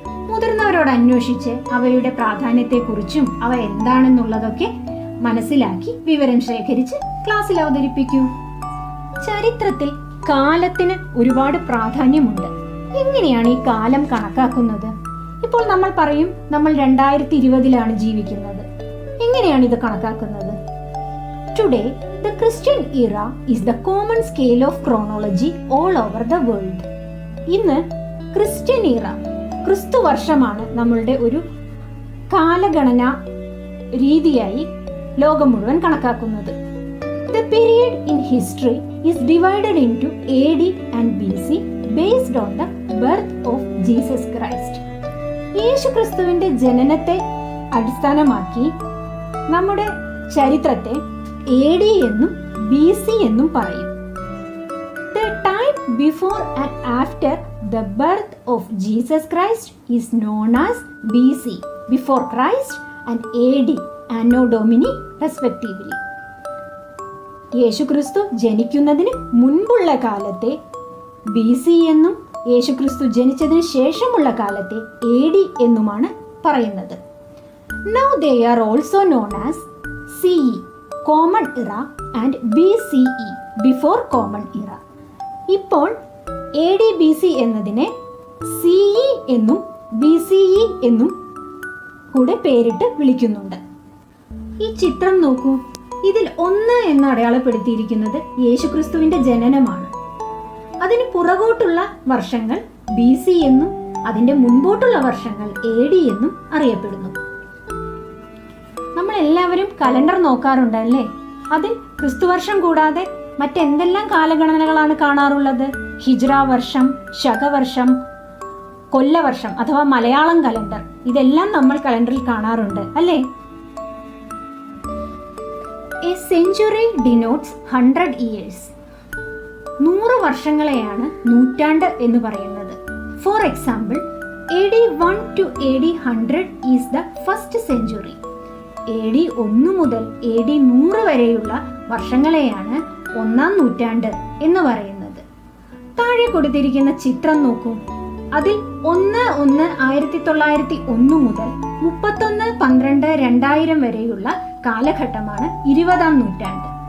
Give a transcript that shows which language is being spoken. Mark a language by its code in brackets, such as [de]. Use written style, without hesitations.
[ml] മുതിർന്നവരോട് അന്വേഷിച്ച് അവയുടെ പ്രാധാന്യത്തെക്കുറിച്ചും അവ എന്താണെന്നുള്ളതൊക്കെ മനസ്സിലാക്കി വിവരം ശേഖരിച്ച് ക്ലാസ്സിൽ അവതരിപ്പിക്കൂ. ചരിത്രത്തിൽ കാലത്തിന് ഒരുപാട് പ്രാധാന്യമുണ്ട്. എങ്ങനെയാണ് ഈ കാലം കണക്കാക്കുന്നത്? ഇപ്പോൾ നമ്മൾ പറയും നമ്മൾ 2020 ജീവിക്കുന്നത്. എങ്ങനെയാണ് ഇത് കണക്കാക്കുന്നത്? [en] Today, the Christian era is the common scale of chronology all over the world. [ml] ഇന്ന് ക്രിസ്ത്യൻ ഇറ, ക്രിസ്തു വർഷമാണ് നമ്മളുടെ ഒരു കാലഗണന രീതിയായി ലോകം മുഴുവൻ കണക്കാക്കുന്നത്. [en] The period in history is divided into AD and BC based on the birth of Jesus Christ. [ml] യേശുക്രിസ്തുവിന്റെ ജനനത്തെ അടിസ്ഥാനമാക്കി നമ്മുടെ ചരിത്രത്തെ AD എന്നും BC എന്നും പറയും. [en] The time before and after the birth of Jesus Christ is known as BC, before Christ, and AD, Anno Domini respectively. [ml] യേശുക്രിസ്തു ജനിക്കുന്നതിന് മുൻപുള്ള കാലത്തെ BC എന്നും യേശുക്രിസ്തു ജനിച്ചതിന് ശേഷമുള്ള കാലത്തെ AD എന്നുമാണ് പറയുന്നത്. [en] Now they are also known as CE, Common Era, and BCE, Before Common Era. [ml] ഇപ്പോൾ AD BC എന്നതിനെ CE എന്നും BCE എന്നും കൂടെ പേരിട്ട് വിളിക്കുന്നുണ്ട്. ഈ ചിത്രം നോക്കൂ. ഇതിൽ 1 എന്ന് അടയാളപ്പെടുത്തിയിരിക്കുന്നത് യേശുക്രിസ്തുവിന്റെ ജനനമാണ്. അതിന് പുറകോട്ടുള്ള വർഷങ്ങൾ BC എന്നും അതിന്റെ മുൻപോട്ടുള്ള വർഷങ്ങൾ AD എന്നും അറിയപ്പെടുന്നു. നമ്മൾ എല്ലാവരും കലണ്ടർ നോക്കാറുണ്ടല്ലേ? അതിൽ ക്രിസ്തുവർഷം കൂടാതെ മറ്റെന്തെല്ലാം കാലഗണനകളാണ് കാണാറുള്ളത്? ഹിജ്റ വർഷം, ശകവർഷം, കൊല്ലവർഷം അഥവാ മലയാളം കലണ്ടർ, ഇതെല്ലാം നമ്മൾ കലണ്ടറിൽ കാണാറുണ്ട് അല്ലേ? [en] A century denotes 100 years. [ml] 100 വർഷങ്ങളെയാണ് നൂറ്റാണ്ട് എന്ന് പറയുന്നത്. [en] For example, AD 1 to AD 100 is the first century. [ml] AD 1 മുതൽ AD 100 വരെയുള്ള വർഷങ്ങളെയാണ് 1-ാം നൂറ്റാണ്ട് എന്ന് പറയുന്നത്. താഴെ കൊടുത്തിരിക്കുന്ന ചിത്രം നോക്കൂ. അതിൽ 1-1-1901 മുതൽ 31-12-2000 വരെയുള്ള കാലഘട്ടമാണ് 20-ാം നൂറ്റാണ്ട്.